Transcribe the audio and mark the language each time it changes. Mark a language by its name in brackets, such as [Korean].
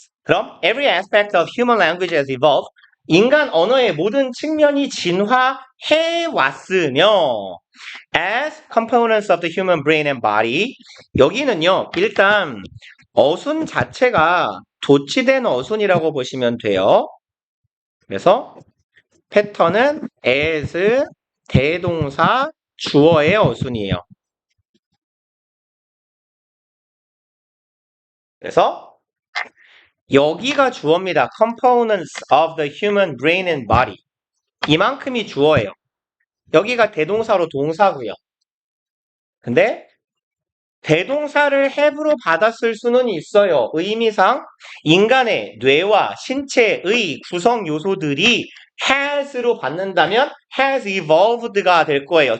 [English] 그럼 every aspect of human language has evolved. [Korean] 인간 언어의 모든 측면이 진화해 왔으며 [English] as components of the human brain and body. [Korean] 여기는요. 일단 어순 자체가 도치된 어순이라고 보시면 돼요. 그래서 패턴은 as 대동사 주어의 어순이에요. 그래서 여기가 주어입니다. [English] Components of the human brain and body. [Korean] 이만큼이 주어예요. 여기가 대동사로 동사고요. 근데 대동사를 have로 받았을 수는 있어요. 의미상 인간의 뇌와 신체의 구성 요소들이 has로 받는다면 has evolved가 될 거예요.